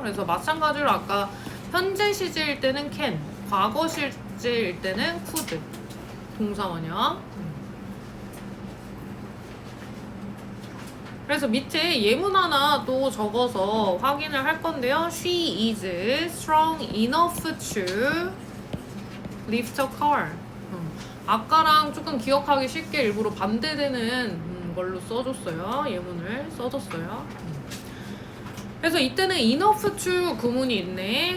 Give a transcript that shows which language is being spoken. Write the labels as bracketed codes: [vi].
[ko] 그래서 마찬가지로 아까 현재 시제일 때는 can, 과거 시제일 때는 could, 동사 원형. 그래서 밑에 예문 하나 또 적어서 확인을 할 건데요. [en] She is strong enough to lift a car. [ko] 아까랑 조금 기억하기 쉽게 일부러 반대되는 걸로 써줬어요. 예문을 써줬어요. 그래서 이때는 enough to 구문이 있네.